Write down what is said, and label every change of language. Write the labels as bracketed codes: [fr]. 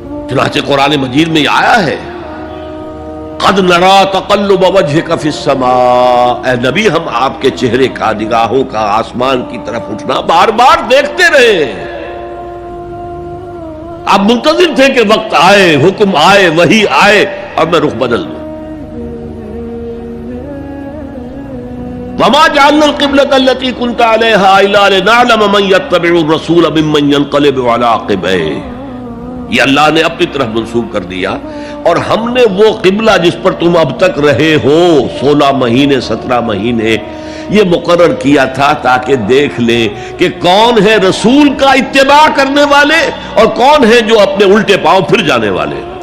[ur] چنانچہ قرآن مجید میں یہ آیا ہے [ar] قد نرا تقلب وجهك في السماء، [ur] اے نبی ہم آپ کے چہرے کا، نگاہوں کا آسمان کی طرف اٹھنا بار بار دیکھتے رہے. آپ منتظر تھے کہ وقت آئے، حکم آئے، وحی آئے اور میں رخ بدل دوں. [ar] وما جعلنا القبلة التي كنت عليها الا لنعلم من يتبع الرسول ممن ينقلب على عقبيه. [ur] یہ اللہ نے اپنی طرف منسوب کر دیا، اور ہم نے وہ قبلہ جس پر تم اب تک رہے ہو 16 مہینے 17 مہینے یہ مقرر کیا تھا تاکہ دیکھ لیں کہ کون ہے رسول کا اتباع کرنے والے اور کون ہے جو اپنے الٹے پاؤں پھر جانے والے.